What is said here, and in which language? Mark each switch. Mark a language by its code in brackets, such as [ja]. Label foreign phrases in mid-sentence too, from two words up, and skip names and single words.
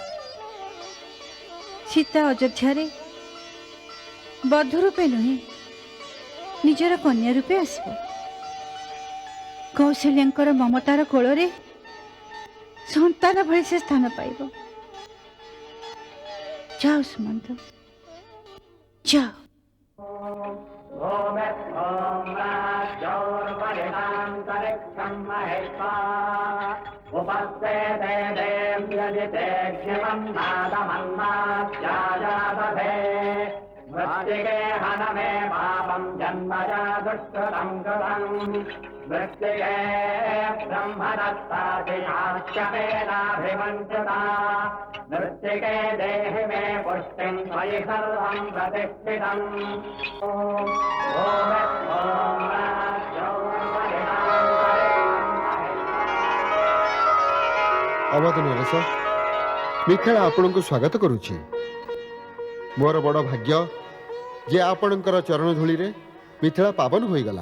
[or] ସୀତା ଅଯୋଧ୍ୟାରେ ବଧୂ ରୂପେ ନୁହେଁ, ନିଜର କନ୍ୟା ରୂପେ ଆସିବ। କୌଶଲ୍ୟାଙ୍କର ମମତାର କୋଳରେ ସନ୍ତାନ ଭଳି ସେ ସ୍ଥାନ ପାଇବ। ଯାଅ ସୁମନ୍ତ, ଯାଅ। [sa] मृत्तिके हनमे पापं जन्मजा दुष्कृतं कृतं मृत्तिके ब्रह्मदत्तादिशास्यमेनाभिमन्त्रिता मृत्तिके देहि मे पुष्टिं त्वयि सर्वं प्रतिष्ठितम् [or] ଅବଧ ନରେଶ, ମିଥିଳା ଆପଣଙ୍କୁ ସ୍ୱାଗତ କରୁଛି। ମୋର ବଡ଼ ଭାଗ୍ୟ ଯେ ଆପଣଙ୍କର ଚରଣ ଧୂଳିରେ ମିଥିଳା ପାବନ ହୋଇଗଲା।